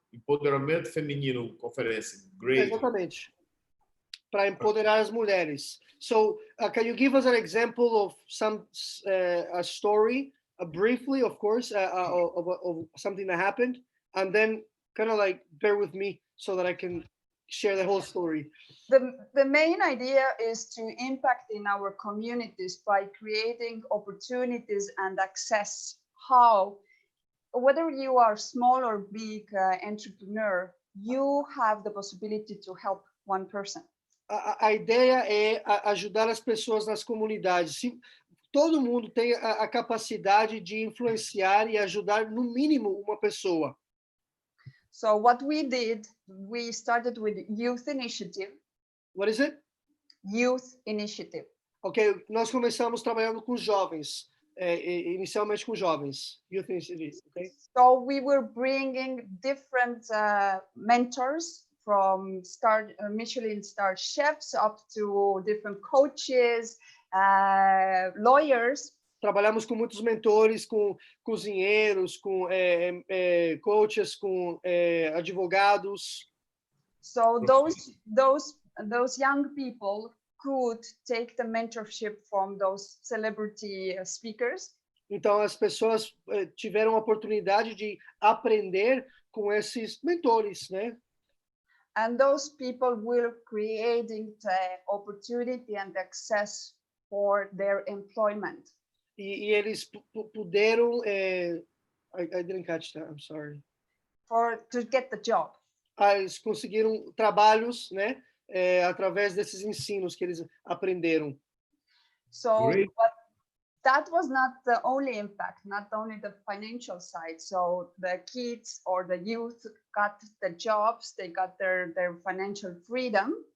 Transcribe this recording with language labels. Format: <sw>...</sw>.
<pt>Empoderamento feminino, conferência.</pt> <en>Great.</en> <pt>Exatamente. Para empoderar as mulheres.</pt> <en>So, can you give us an example of a story, briefly, of course, of something that happened, and then kind of like bear with me so that I can share the whole story. The main idea is to impact in our communities by creating opportunities and access. How, whether you are small or big entrepreneur, you have the possibility to help one person.</en> <pt>A ideia é ajudar as pessoas nas comunidades. Se todo mundo tem a capacidade de influenciar e ajudar no mínimo uma pessoa.</pt> <en>So what we did, we started with youth initiative. What is it? Youth initiative.</en> <pt>Ok, nós começamos trabalhando com jovens, inicialmente com jovens.</pt> <en>Youth initiative, okay? So we were bringing different mentors from Michelin star chefs up to different coaches, lawyers.</en> <pt>Trabalhamos com muitos mentores, com cozinheiros, com coaches, com advogados.</pt> <en>So those young people could take the mentorship from those celebrity speakers.</en> <pt>Então as pessoas tiveram a oportunidade de aprender com esses mentores, né?</pt> <en>And those people will creating the opportunity and access for their employment.</en> <pt>E eles puderam</pt> <en>I didn't catch that, I'm sorry. To get the job.</en> <pt>Eles conseguiram trabalhos, né? Através desses ensinos que eles aprenderam.</pt> <en>So but that was not the only impact, not only the financial side. So the kids or the youth got the jobs, they got their financial freedom.</en>